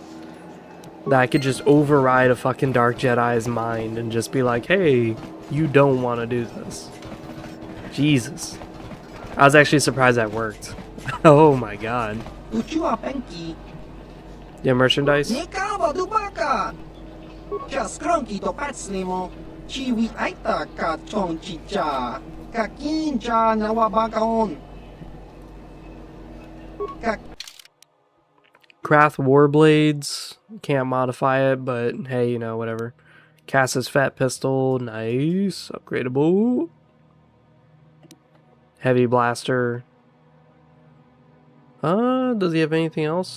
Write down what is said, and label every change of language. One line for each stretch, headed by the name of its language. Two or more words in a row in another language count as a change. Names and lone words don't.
English: That I could just override a fucking Dark Jedi's mind and just be like, hey, you don't want to do this. Jesus. I was actually surprised that worked. Oh my god. Yeah, merchandise? Chiwi aita ka chong chicha. Ka kinja nawabagaon. Ka Craft Warblades. Can't modify it, but hey, you know, whatever. Cass's Fat Pistol. Nice. Upgradable. Heavy Blaster. Does he have anything else?